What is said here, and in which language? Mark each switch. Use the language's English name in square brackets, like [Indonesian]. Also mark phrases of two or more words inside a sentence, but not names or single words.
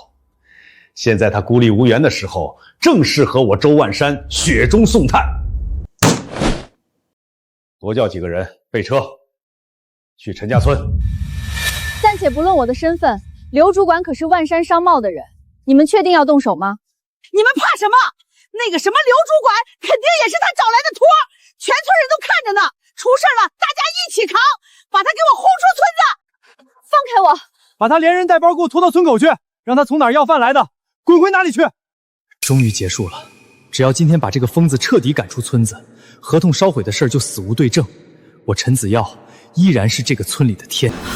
[Chinese] 現在他孤立無援的時候，正適合我周萬山雪中送炭。多叫幾個人備車，去陳家村。暫且不論我的身份，劉主管可是萬山商貿的人，你們確定要動手嗎？你們怕什麼？那個什麼劉主管肯定也是他找來的托，全村人都看着呢。出事了，大家一起扛，把他給我轟出村子！放開我！把他連人帶包給我拖到村口去，讓他從哪兒要飯來的，滾回哪裡去！終於結束了，只要今天把這個瘋子徹底趕出村子，合同燒毀的事就死無對證，我陳子耀依然是這個村裡的天。